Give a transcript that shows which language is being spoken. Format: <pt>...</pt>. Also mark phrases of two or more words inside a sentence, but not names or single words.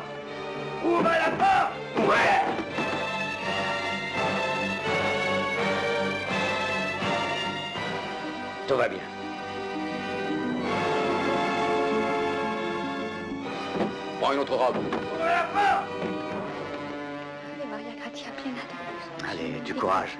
<fr>Ouvre la porte. Ouais. Tout va bien. Prends une autre robe. Ouvre la porte.</fr> <la>Ave Maria, gratia plena Dominus.</la> <fr>Allez, du courage.</fr>